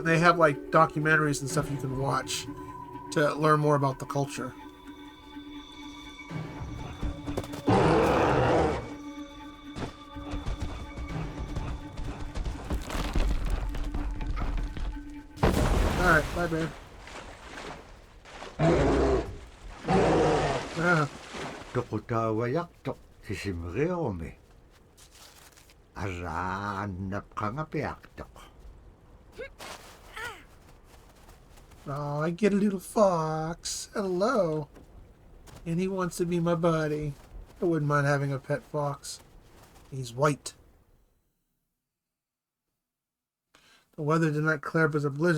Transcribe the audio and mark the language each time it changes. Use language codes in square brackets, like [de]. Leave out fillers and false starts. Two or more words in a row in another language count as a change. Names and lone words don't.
[en] They have like documentaries and stuff you can watch to learn more about the culture. Alright, bye, babe. [ik] Tukutawayaktok sisimreome. Aranap kangapiaktok. [en] Oh, I get a little fox. Hello. And he wants to be my buddy. I wouldn't mind having a pet fox. He's white. The weather did not clear up as a blizzard.